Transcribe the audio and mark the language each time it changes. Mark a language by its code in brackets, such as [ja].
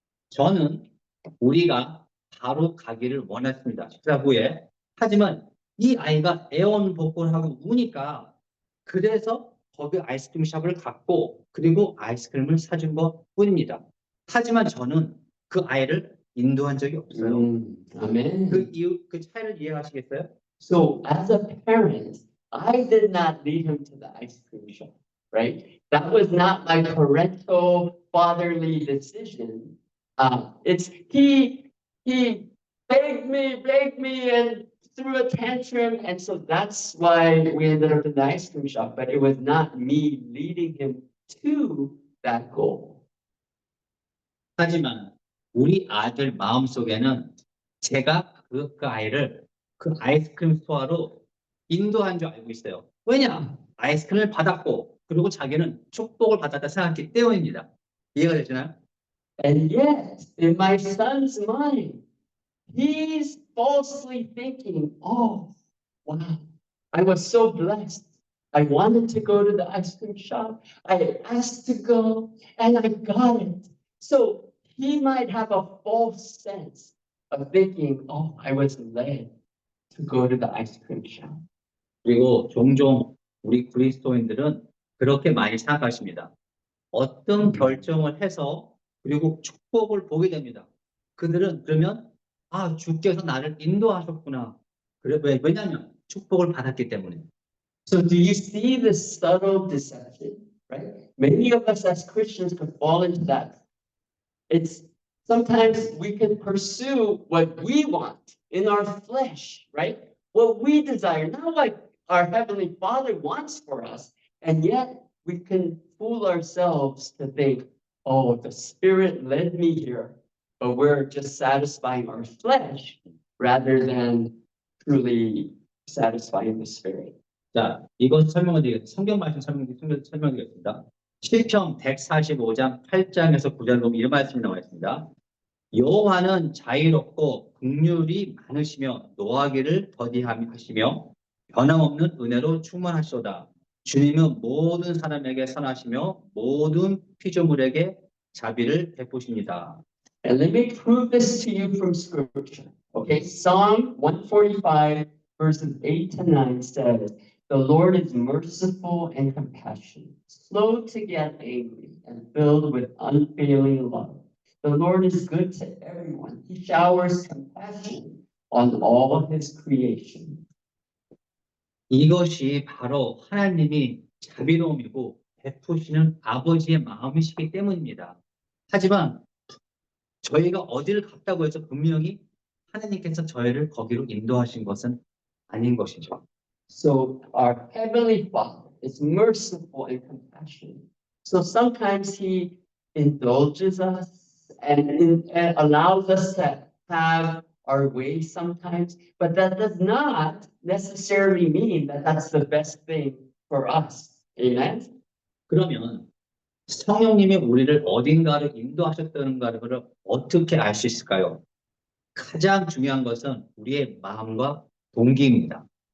[ko] 저는 우리가 바로 가기를 원했습니다. 식사 후에. 하지만 이 아이가 애원복권하고 우니까 그래서 거기 아이스크림 샵을 갔고 그리고 아이스크림을 사준 것 뿐입니다. 하지만 저는 그 아이를 인도한 적이 없어요. [en] Amen. [ko] 그 차이를 이해하시겠어요? [en] So as a parent, I did not lead him to the ice cream shop, right? That was not my parental fatherly decision. It's he begged me and threw a tantrum, and so that's why we ended up in the ice cream shop. But it was not me leading him to that goal. [ko] 하지만 우리 아들 마음속에는 제가 그 아이를 그 아이스크림 스토어로 인도한 줄 알고 있어요. 왜냐? 아이스크림을 받았고 그리고 자기는 축복을 받았다 생각했기 때문입니다. 이해가 되시나요? [en] And yet, in my son's mind, he's falsely thinking, oh, wow, I was so blessed. I wanted to go to the ice cream shop. I asked to go and I got it. So he might have a false sense of thinking, oh, I was led to go to the ice cream shop. [ko] 그리고 종종 우리 그리스도인들은 그렇게 많이 생각하십니다. 어떤 결정을 해서 그리고 축복을 보게 됩니다. 그들은 그러면 아, 주께서 나를 인도하셨구나. 그래, 왜냐하면 축복을 받았기 때문에. [en] So do you see this subtle deception, right? Many of us as Christians could fall into that. It's sometimes we can pursue what we want in our flesh, right? What we desire, not what our Heavenly Father wants for us. And yet we can fool ourselves to think, oh, the Spirit led me here, but we're just satisfying our flesh rather than truly satisfying the Spirit. [ko] 자, 이것 설명드리겠습니다. 성경 말씀 설명드리겠습니다. 시편 145장 8장에서 9절 보면 이런 말씀이 나와 있습니다. 여호와는 자유롭고 긍휼이 많으시며 노하기를 더디하시며 변함없는 은혜로 충만하시도다. 주님은 모든 사람에게 선하시며 모든 피조물에게 자비를 베푸십니다. [en] And let me prove this to you from Scripture. Okay, Psalm 145, verses 8 to 9 says, the Lord is merciful and compassionate, slow to get angry, and filled with unfailing love. The Lord is good to everyone. He showers compassion on all his creation. [ko] 이것이 바로 하나님이 자비로움이고 베푸시는 아버지의 마음이시기 때문입니다. 하지만 저희가 어디를 갔다고 해서 분명히 하나님께서 저희를 거기로 인도하신 것은 아닌 것이죠. [en] So our Heavenly Father is merciful and compassionate. So sometimes he indulges us and allows us to have our way sometimes, but that does not necessarily mean that that's the best thing for us. Amen? [ko] 그러면 성령님이 우리를 어딘가를 인도하셨다는 것을 어떻게 알 수 있을까요? 가장 중요한 것은 우리의 마음과 동기입니다.